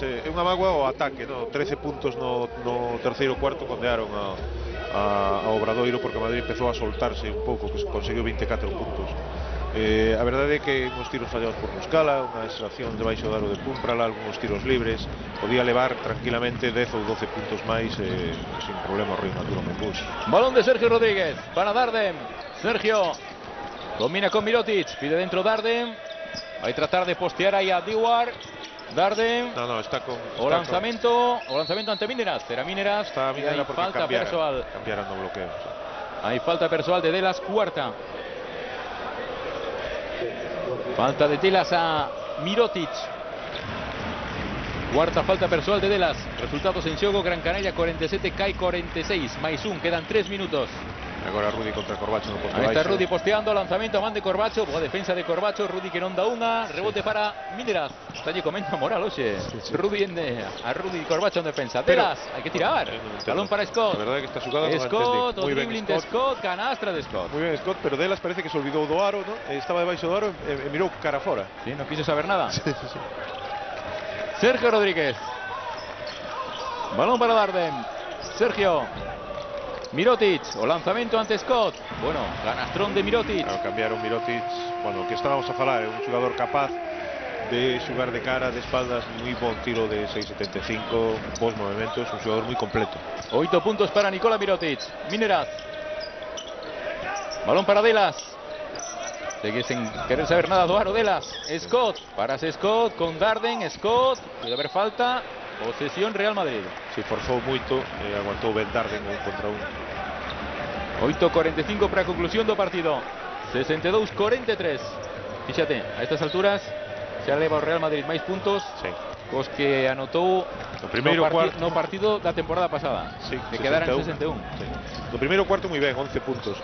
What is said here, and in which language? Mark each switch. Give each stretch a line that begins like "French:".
Galician: É unha mágoa o ataque, ¿no? 13 puntos no terceiro cuarto condearon a Obradoiro, porque Madrid empezou a soltarse un pouco, que conseguiu 24 puntos. A verdade é que uns tiros fallados por Muscala, unha extracción debaixo do aro de Pumprala, algúns tiros libres, podía levar tranquilamente 10 ou 12 puntos máis sin problema o Río Natura Monbus. Balón de Sergio Rodríguez para Darden. Sergio combina con Mirotic, pide dentro Darden. Vai tratar de postear aí a Diwar. Darden. No, está con... O lanzamento ante Mineras. Será Mineras. Está Mineras porque falta persoal. Cambiaron no bloqueo.
Spanish: Hay
Galician: falta persoal de Delas, cuarta. Falta de Delas a Mirotic. Cuarta falta persoal de Delas. Resultados en xogo: Gran Canaria 47, CAI 46. Máis un, quedan 3 minutos. Agora Rudi contra Corbacho no posto Ahí está baixo. Rudi posteando, lanzamento a man de Corbacho, boa defensa de Corbacho, Rudi que non dá unha, rebote para Mineraz. Está lle comendo a moral, oxe. Rudi a Rudi Corbacho en defensa. Delas, hai que tirar. Balón para Scott.
Spanish: La verdad que esta jugada no la Scott, entendí.
Galician: o dribbling de Scott, canastra de Scott.
Spanish: Muy bien
Galician: Scott, pero Delas parece que se olvidou do aro, ¿no? Estaba debaixo do aro e mirou cara fora.
Spanish: Sí, no quiso saber nada. Sí.
Galician: Sergio Rodríguez. Balón para Darden. Sergio. Mirotic, o lanzamento ante Scott. Bueno, canastrón de Mirotic. Claro, cambiaron Mirotic, bueno, que estábamos a falar, é un xogador capaz de xogar de cara, de espaldas, moi bon tiro de 6.75, bons movimentos, un xogador moi completo. 8 puntos para Nikola Mirotic. Mineraz. Balón para Delas. Sigue sin querer saber nada do aro Delas. Scott, parase Scott con Darden.
Spanish: Scott, puede haber falta. Posesión Real Madrid.
Galician: Se forzou moito e aguantou ben Darden 1 contra 1. 8:45 para a conclusión do partido. 62-43. Fíxate, a estas alturas xa leva o Real Madrid máis puntos cos que anotou no primeiro no partido da temporada pasada. Sí, que quedaran 61. Sí. No primeiro cuarto moi ben, 11 puntos.